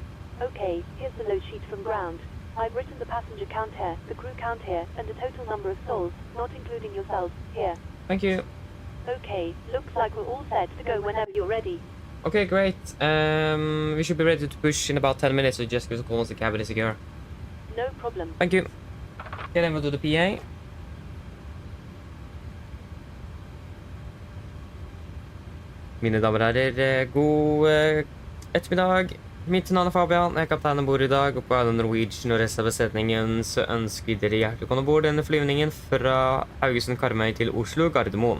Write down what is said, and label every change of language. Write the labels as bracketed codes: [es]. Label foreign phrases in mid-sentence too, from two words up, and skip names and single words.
[en] Okay, here's the load sheet from ground. I've written the passenger count here, the crew count here, and the total number of souls, not including yourselves, here. Thank you. Okay, looks like we're all set to go whenever you're ready. Okay, great. We should be ready to push in about 10 minutes, so just give us a call once the cabin is secure. No problem. Thank you. Okay, then we'll do the PA. [no] Mine damer og herrer, god ettermiddag. Mitt navn er Fabian, jeg er kaptein ombord i dag, og på vegne av Norwegian og resten av besetningen så ønsker dere hjertelig velkommen ombord denne flyvningen fra Haugesund Karmøy til Oslo Gardermoen.